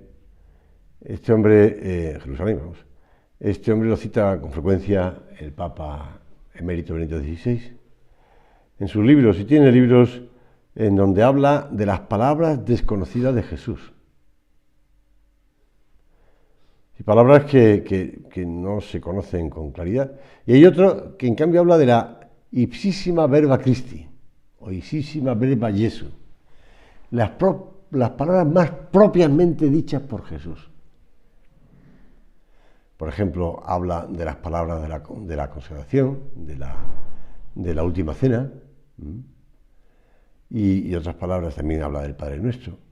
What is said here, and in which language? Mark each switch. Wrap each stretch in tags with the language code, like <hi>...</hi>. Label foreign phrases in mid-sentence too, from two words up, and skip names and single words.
<es>Este hombre, Jerusalén, vamos, este hombre lo cita con frecuencia el Papa emérito Benedicto XVI en sus libros, y tiene libros en donde habla de las palabras desconocidas de Jesús. Y palabras que no se conocen con claridad. Y hay otro que en cambio habla de la</es> <la>ipsísima verba Christi,</la> <es>o</es> <la>ipsísima verba Jesu,</la> <es>las palabras más propiamente dichas por Jesús. Por ejemplo, habla de las palabras de la consagración, de la última cena, y otras palabras también habla del Padre Nuestro.</es>